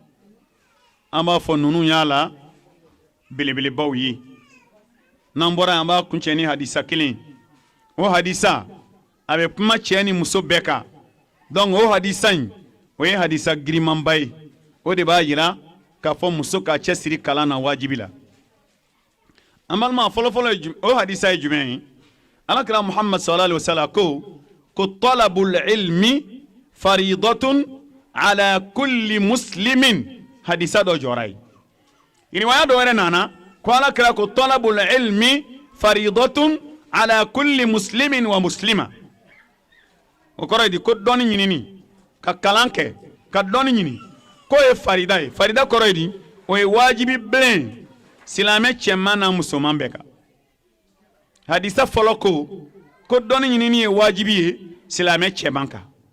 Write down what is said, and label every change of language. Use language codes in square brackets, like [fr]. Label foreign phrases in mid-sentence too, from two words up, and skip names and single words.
[bm] an b'a fɔ ninnu y'a la belebelebaw ye n'an bɔra an b'a kuncɛ ni hadisa kelen o hadisa a bɛ kuma cɛ ni muso bɛɛ kan donc o hadisa in o ye hadisa girimanba ye o de b'a yira k'a fɔ muso ka cɛsiri kalan na wajibi la an balima fɔlɔfɔlɔ o hadisa ye jumɛn ye alakira muhammad [ar] صلى الله عليه وسلم [bm] ko [ar] طلب العلم فريضة على كل مسلم [bm] hadisa dɔ jɔra ye riwaya dɔ wɛrɛ nana ko alakira ko [ar] طلب العلم فريضة على كل مسلم ومسلمة [bm] o kɔrɔ ye di ko dɔnni ɲinini ka kalan kɛ ka dɔnni ɲini ko ye farida ye farida kɔrɔ ye di o ye wajibi bilen silamɛ cɛman n'a musoman bɛɛ kan hadisa fɔlɔ ko dɔnni ɲinini ye wajibi ye silamɛ cɛman kan